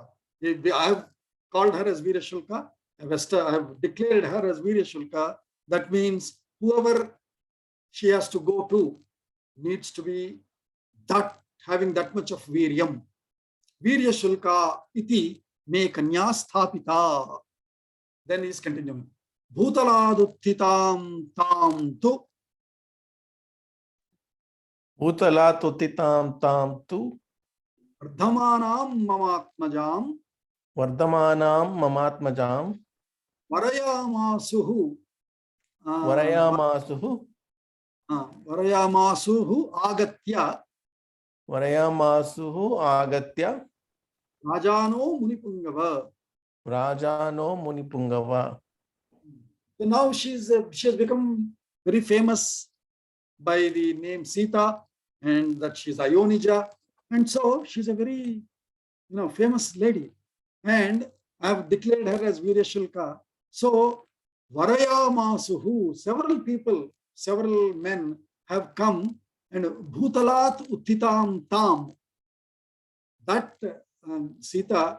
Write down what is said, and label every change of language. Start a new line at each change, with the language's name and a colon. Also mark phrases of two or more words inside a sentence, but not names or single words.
English: I have called her as
Sanskrit: वीर्य शुल्का.
English: I have declared her as
Sanskrit: वीर्य शुल्का.
English: That means whoever she has to go to needs to be having that much of Viryam.
Sanskrit: वीर्य शुल्का इति मे कन्या स्थापिता.
English: Then he is continuing.
Sanskrit: भूतलादुत्थितां तां तु. भूतलात् उत्थितां तां तु. वर्धमानां ममात्मजाम्. वर्धमानां ममात्मजाम्. Varayamasuhu. Varayamasuhu. वरयामासुः आगत्य. वरयामासुः आगत्य. राजानो मुनिपुङ्गव. राजानो मुनिपुङ्गव.
English: So now she has become very famous by the name Sita, and that she's Ayonija, and so she's a very famous lady, and I have declared her as Viryashulka. So Varayamasuhu, several men have come, and
Sanskrit: भूतलात् उत्थितां ताम्,
English: that Sita